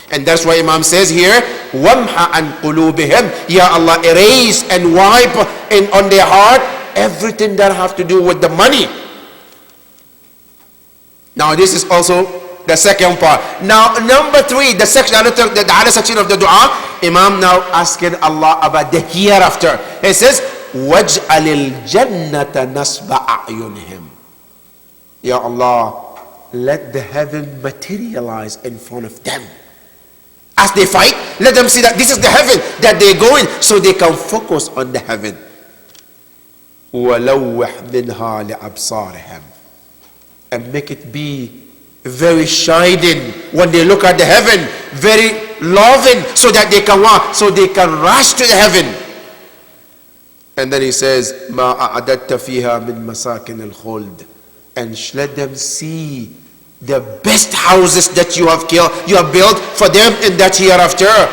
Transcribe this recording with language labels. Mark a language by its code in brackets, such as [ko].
[en] And that's why Imam says here, [ar] وَمْحَ عَنْ قُلُوبِهِمْ, [en] Ya Allah, erase and wipe on their heart everything that have to do with the money. Now this is also the second part. Now number three, the other section of the dua, Imam now asking Allah about the hereafter. He says, [ar] وَاجْعَلِ الْجَنَّةَ نَصْبَ أَعْيُنِهِمْ. [en] Ya Allah, let the heaven materialize in front of them. As they fight, let them see that this is the heaven that they go in, so they can focus on the heaven. [ar] وَلَوِّحْ مِنْهَا لِأَبْصَارِهِمْ. [en] And make it be very shining when they look at the heaven, very loving, so that they can walk, so they can rush to the heaven. And then he says, [ar] مَا أَعْدَدْتَ فِيهَا مِنْ مَسَاكِنِ الْخُلْدِ. [en] And let them see the best houses that you have built for them in that hereafter.